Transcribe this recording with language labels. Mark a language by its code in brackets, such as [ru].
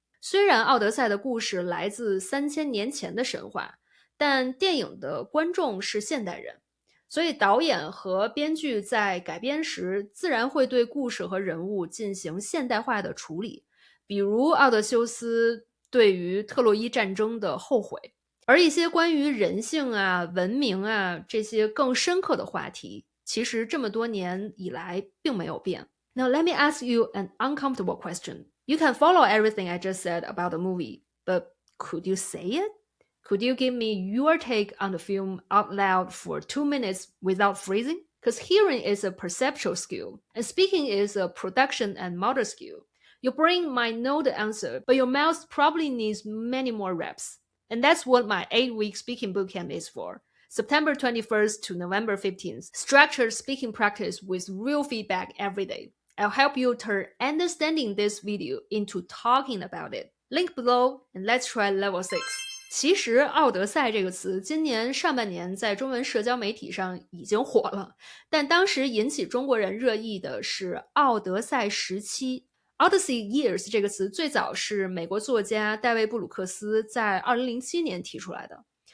[zh] 虽然奥德赛的故事来自3000年前的神话，但电影的观众是现代人，所以导演和编剧在改编时自然会对故事和人物进行现代化的处理，比如奥德修斯对于特洛伊战争的后悔。而一些关于人性啊、文明啊这些更深刻的话题，其实这么多年以来并没有变。 [en] Now let me ask you an uncomfortable question. You can follow everything I just said about the movie, but could you say it? Could you give me your take on the film out loud for 2 minutes without freezing? Because hearing is a perceptual skill, and speaking is a production and motor skill. Your brain might know the answer, but your mouth probably needs many more reps. And that's what my 8-week speaking bootcamp is for. September 21st to November 15th. Structured speaking practice with real feedback every day. I'll help you turn understanding this video into talking about it. Link below, and let's try level 6. [zh] 其实奥德赛这个词今年上半年在中文社交媒体上已经火了，但当时引起中国人热议的是奥德赛时期。 Odyssey Years 这个词最早是美国作家戴维·布鲁克斯在2007年提出来的。